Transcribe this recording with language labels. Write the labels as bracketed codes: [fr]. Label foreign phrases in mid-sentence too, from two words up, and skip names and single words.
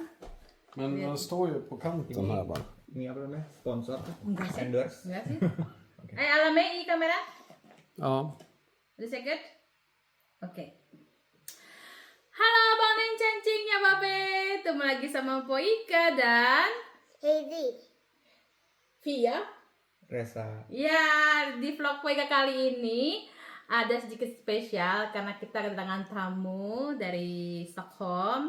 [sv] Men den står ju på kanten här bara. [id] Ini apa namanya? Sponsor? Enggak sih. Endorse? Enggak sih. [sv] Alame i kamera. Ja. [id] Udah second? Oke. Halo Bang Neng Cancing ya Babe. Ketemu lagi sama Poika dan Heidi. Via. Resa. ya di vlog Poika kali ini ada sedikit spesial karena kita kedatangan tamu dari Stockholm.